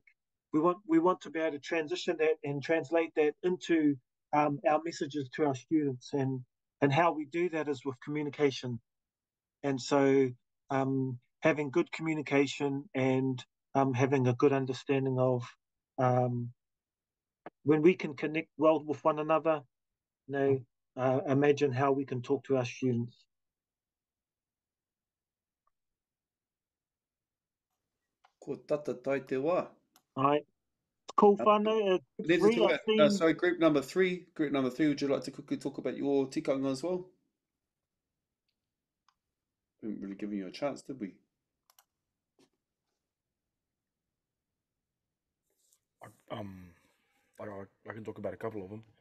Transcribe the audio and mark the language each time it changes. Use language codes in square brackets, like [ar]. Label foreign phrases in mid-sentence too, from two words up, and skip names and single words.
[en] We want to be able to transition that and translate that into our messages to our students, and how we do that is with communication. And so having good communication and having a good understanding of when we can connect well with one another, you know, imagine how we can talk to our students. [mi] Ko tata tai te wā. [en] Right. Cool, whānau. Sorry, group number three. Group number three, would you like to quickly talk about your tikanga as well? We haven't really given you a chance, did we? I can talk about a couple of them.